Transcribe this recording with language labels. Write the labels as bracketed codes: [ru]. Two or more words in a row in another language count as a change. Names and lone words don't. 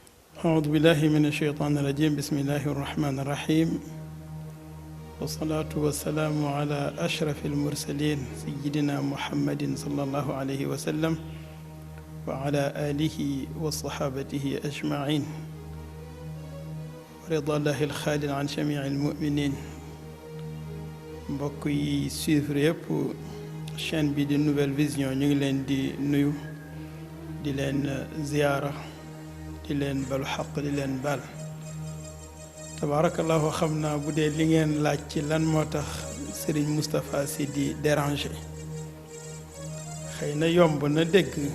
[ar] أعوذ بالله من الشيطان الرجيم بسم الله الرحمن الرحيم والصلاة والسلام على أشرف المرسلين سيدنا محمد صلى الله عليه وسلم وعلى آله وصحابته أجمعين ورضا الله الخالد عن جميع المؤمنين [wo] mbokk yi suivre yëpp chaîne bi di Nouvelle Vision ñu ngi leen di nuyu di leen ziyaara di leen balu xaq di leen bal tabarakallahu xam naa bu dee li ngeen laaj ci lan moo tax Serigne Moustapha Sy di déranger xëy na yomb na dégg